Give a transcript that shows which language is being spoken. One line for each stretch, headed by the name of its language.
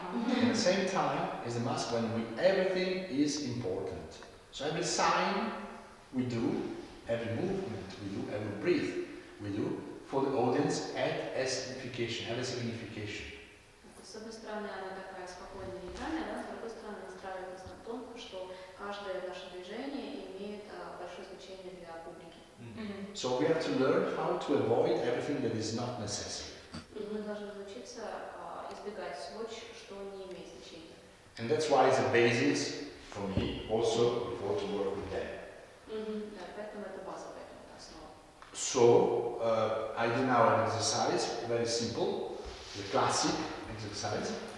English: At the same time, is a mask when everything is important. So every sign we do, every movement we do, every breath we do, for the audience had a signification, had a signification.
Russian: С одной стороны, она такая спокойная, нейтральная, да, с другой стороны, настраивает нас на то, что каждое наше движение имеет большое значение для публики.
English: So we have to learn how to avoid everything that is not necessary.
Russian: Мы должны научиться избегать всего, что не имеет значения.
English: And that's why it's a basis for me also before to work with them.
Russian: Да, поэтому это базовая основа.
English: So I do now an exercise, very simple, the classic exercise.